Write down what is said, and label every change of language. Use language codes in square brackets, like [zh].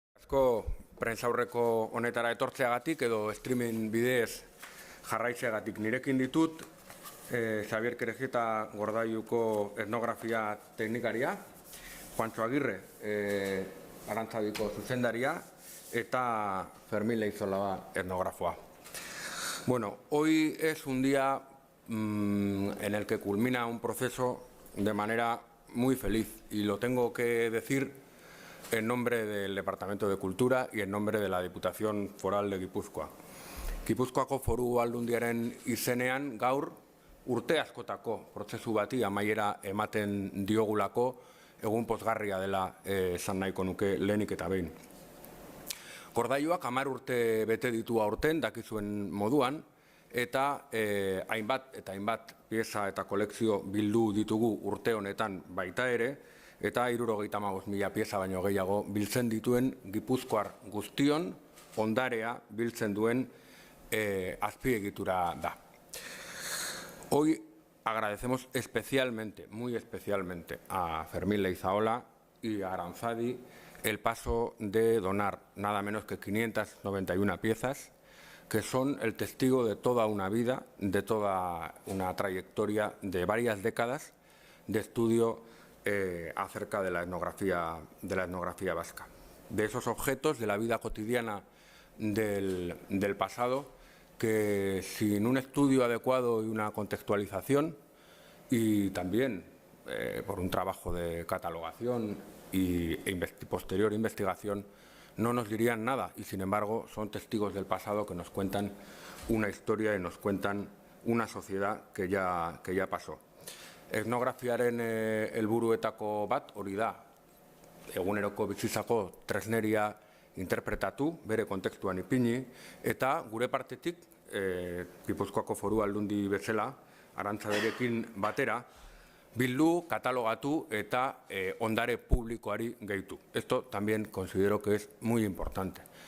[eu] asko prentsaurreko honetara etortzeagatik edo streaming bidez jarraitzeagatik. Nirekin ditut Xabier Kerejeta Gordailuko etnografia teknikaria, Juancho Agirre Arantzadiko zuzendaria eta Fermín Leizaola etnografoa. [es] Bueno, hoy es un día en el que culmina un proceso de manera muy feliz y lo tengo que decir en nombre del Departamento de Cultura y en nombre de la Diputación Foral de Gipuzkoa. [eu] Gipuzkoako Foru Aldundiaren izenean gaur urte askotako prozesu bati amaiera ematen diogulako egun pozgarria dela esan nahiko nuke lehenik eta behin. Gordailuak 10 urte bete ditu aurten dakizuen moduan eta hainbat pieza eta kolekzio bildu ditugu urte honetan baita ere, eta 75.000 pieza baino gehiago biltzen dituen Gipuzkoar guztion ondarea biltzen duen azpiegitura da. [es] Hoy agradecemos especialmente, muy especialmente, a Fermín Leizaola y a Aranzadi el paso de donar nada menos que 591 piezas, que son el testigo de toda una vida, de toda una trayectoria de varias décadas de estudio acerca de la etnografía vasca. De esos objetos de la vida cotidiana del pasado que sin un estudio adecuado y una contextualización y también por un trabajo de catalogación y posterior investigación no nos dirían nada y sin embargo son testigos del pasado que nos cuentan una historia y nos cuentan una sociedad que ya pasó. [eu] Etnografiaren helburuetako bat hori da, eguneroko bizitzako tresneria interpretatu, bere kontekstuan ipini, eta gure partetik, Gipuzkoako Foru Aldundi bezala, Arantzaderekin batera, bildu, katalogatu eta ondare publikoari gehitu. [es] Esto también considero que es muy importante.